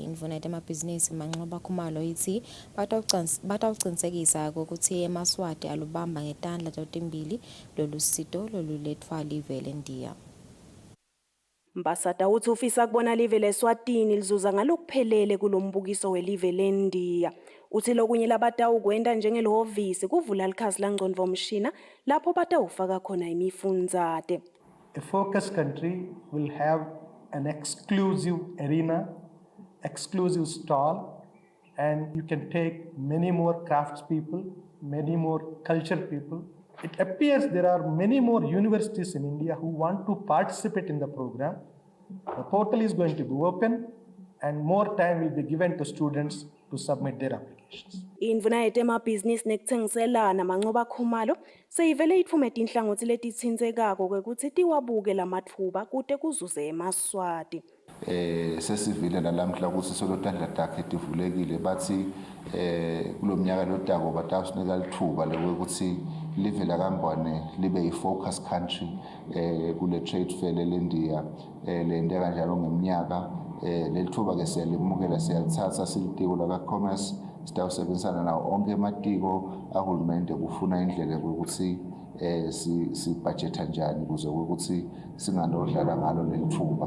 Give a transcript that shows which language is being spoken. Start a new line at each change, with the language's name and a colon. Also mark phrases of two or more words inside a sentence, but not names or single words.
Swati: Indvuna yetemabhizinisi Manxoba Khumalo ithi batawucinisekisa ukuthi eMaswati alubamba ngetandla totimbili lolusito lolulethwa live leNdiya. Mbasada uthi ufisa kubona live leSwatini lizuza ngalokuphelele kulombukiso welive leNdiya. Uthi lokunye labatawukwenda njengelihhovisi kuvula likhasi langcondvomshina lapho batawufaka khona imifundzate.
English: A focus country will have an exclusive arena, exclusive stall, and you can take many more craftspeople, many more culture people. It appears there are many more universities in India who want to participate in the program. The portal is going to be open and more time will be given to students to submit their applications.
Swati: Indvuna yetemabhizinisi nekutsengiselana Manxoba Khumalo seyivele itfume tinhlangothi letitsindzekako kwekutsi tiwabuke lamatfuba kute kuzuze eMaswati. Sesivile nalamhla ukuthi solotandla takhe tivulekile bathi kulomnyaka lotako batawusinika lithuba lokuthi live la kaMbwane libe yi-
English: focus country
Swati: kule
English: trade fair
Swati: leNdiya lento kanjalo ngeminyaka lelithuba ke siyalimukela siyalithatha silitiko la commerce sitawusebenzisana nawo onke ematiko ahulumende kufuna indlela yokuthi sibudgeta njani ukuze ukuthi singanodlala ngalo lelithuba.